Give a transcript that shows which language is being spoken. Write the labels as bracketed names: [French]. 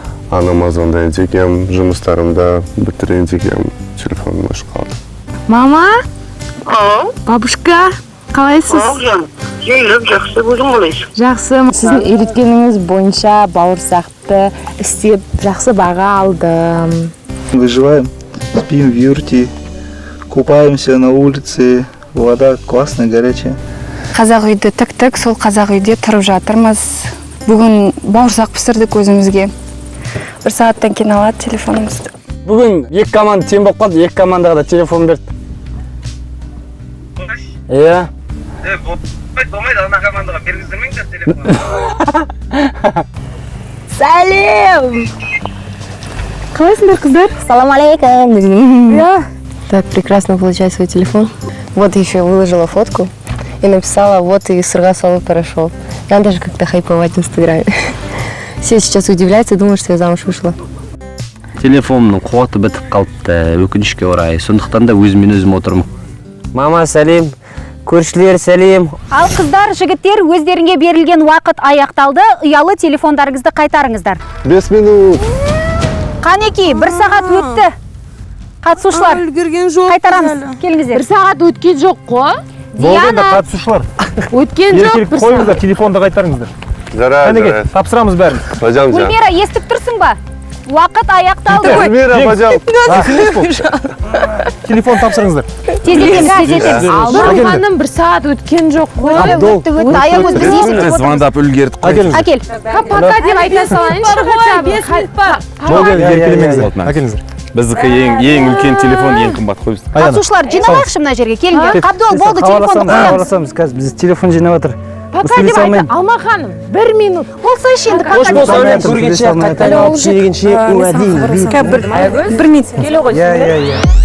[Kazakh] Анама звондайын дегем, жұмыстарымды бітірейін дегем, телефоным өшіп қалды. Мама? Бабушка, қалайсыз? Жайлап, жақсы, өзің қалайсың? Жақсы. Сіздің үйреткеніңіз бойынша бауырсақты істеп, жақсы баға алдым. [Russian] Выживаем, спим в юрте, купаемся на улице, вода классная, горячая. [Kazakh] Қазақ үйді тік-тік, сол қазақ үйде тұрып жатырмыз. Бүгін бауырсақ пісірдік өзімізге. 1 сағаттан кейін алады телефонымызды. Бүгін 2 команда тең болып қалды, 2 командаға да телефон берді. Иә. Болмайды, ана командаға бергіздірмеңдер телефон. Сәлем! Қалайсыңдар, қыздар? Салам алейкум. [Russian] Да. Так прекрасно получает свой телефон. Вот еще выложила фотку и написала, вот и [Kazakh] сырга салып [Russian] прошел. Надо же как-то хайповать в Инстаграме. Все сейчас удивляются и думают, что я замуж вышла. [Kazakh] Телефонымның қуаты бітіп қалыпты, өкінішке орай. Сондықтан да өзімен өзім отырмын. Мама, сәлем. Көршілер, сәлем. Ал қыздар, жігіттер, өздеріңе берілген уақыт аяқталды. Ұялы телефондарыңызды қайтарыңыздар. 5 минут. Қанеки, 1 сағат өтті. Қатысушылар, қайтарамыз. Келіңіздер. 1 сағат өткен жоқ қой. Болғанда қатысушылар. Өткен жоқ 1 сағат. Қойыңыздар, телефонды қайтарыңыздар. Жарайды. Тапсырамыз бәрін. Гүлмира, естіп тұрсың ба? Уақыт аяқталды. Гүлмира, бажам. Телефон тапсырыңыздар. Тездетеміз. Алдың ханым 1 сағат өткен жоқ қой. Өтті, аягөз біз есіп отырмыз. Звондап үлгердік қой. Әкел. Пока деп айта салайыншы. 5 минут бар. Әкеліңіздер. Біздікі ең үлкен телефон, ең қымбат қой бізді. Қатысушылар, жиналайықшы мына жерге, келіңдер. Қабдол, болды, телефонды қоямыз. Қазір біз телефон жинап жатыр. Пока деп айта, Алма ханым, 1 минут. Болса енді пока деп болса, көргенше, қайтадан алып жегенше, уәдейін. 1 минут. Келе ғой.